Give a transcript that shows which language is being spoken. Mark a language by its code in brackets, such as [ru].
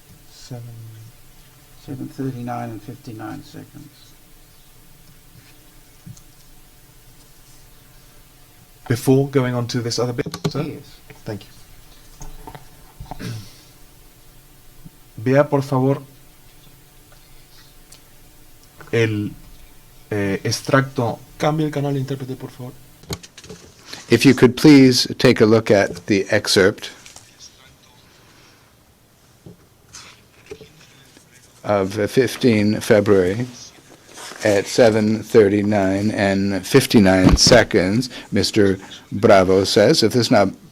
[en] Seven. 7:39 and 59 seconds. Before going on to this other bit, sir? Yes. Thank you. [es] Vea, por favor, el extracto. Cambie el canal de intérprete, por favor. [en] If you could please take a look at the excerpt of 15 February at 7:39 and 59 seconds. Mr. Bravo says, if this is not